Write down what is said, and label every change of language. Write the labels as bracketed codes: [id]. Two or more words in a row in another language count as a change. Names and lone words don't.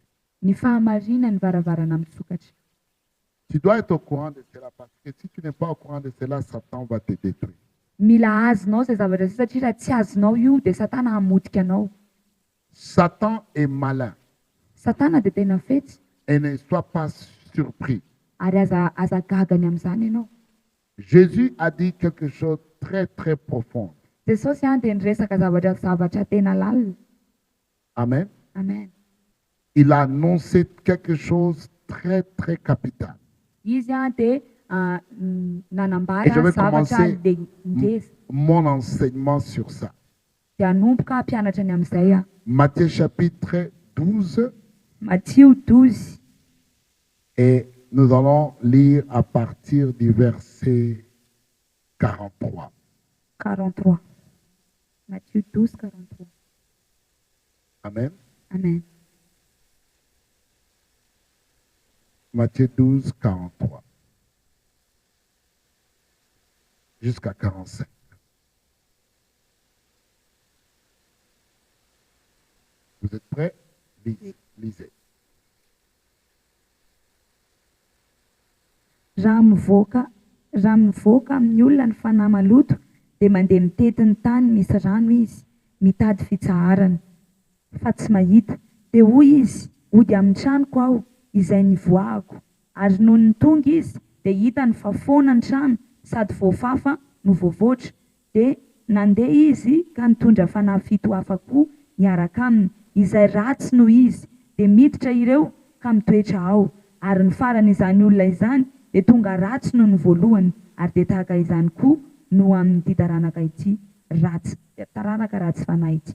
[mg] Ny fahamarina ny varavarana misokatra. [fr] Tu dois être au courant de cela parce que si tu n'es pas au courant de cela, Satan va te détruire. [mg] Mila azonao izay zavatra izay satria raha tsy azonao io dia Satana hamotika anao. [fr] Satan est malin [mg] Satana dia tena fetsy [fr] et ne sois pas surpris. [mg] ary aza gagany amin'izany ianao. [fr] Jésus a dit quelque chose de très très profond. [mg] Jesosy dia niresaka zavatra tena lalina. [fr] Amen. Amen. Il a annoncé quelque chose de très très capital. [mg] Izy dia [fr] Et [mg] nanambara [fr] je vais [mg] zavatra [fr] commencer [mg] ngeza [fr] mon enseignement sur ça. [mg] dia hanomboka mpianatra ny amin'izay [fr] Matthieu chapitre 12 Matthieu 12 et nous allons lire à partir du verset 43. 43. Matthieu 12 43. Amen. Amen. Matthieu 12, 43. Jusqu'à 45. Vous êtes prêts? Lisez. [mg] Raha mivoaka amin'ny olona ny fanahy maloto dia mandeha mitety ny tany misy rano izy mitady fitsaharana fa tsy mahita dia hoy izy ody amin'ny tranoko aho izay nivoahako ary noho ny tonga izy dia hitany fa foana ny trano sady voafafa no voavoatra dia nandeha izy ka nitondra fanahy fito hafa koa niaraka aminy izay ratsy no izy dia miditra ireo ka mitoetra ao ary ny faran'izany olona izany dia tonga ratsy no ny voalohany ary dia tahaka izany koa no amin'ny taranaka ity ratsy fanahy ity.